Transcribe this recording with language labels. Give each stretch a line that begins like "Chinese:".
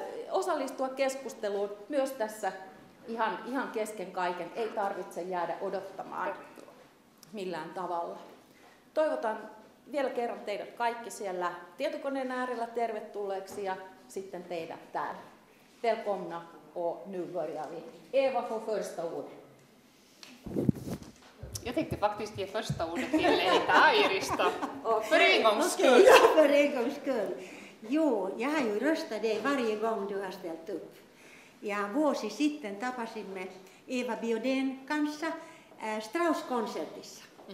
Finnish: Osallistua keskusteluun myös tässä ihan kesken kaiken. Ei tarvitse jäädä odottamaan millään tavalla. Toivotan vielä kerran teidät kaikki siellä tietokoneen äärellä tervetulleeksi ja sitten teidät täällä.
Swedish: Välkomna, och nu börjar vi. Eva får första ordet. Jag tänkte faktiskt ge första ordet till Lenita Airisto. För en gångs skull. Ja, för en gångs skull. Jo, jag har ju röstat dig varje gång du har ställt upp.
Finnish: Ja vuosi sitten tapasimme Eva Biaudet'n kanssa Strauss-konsertissa.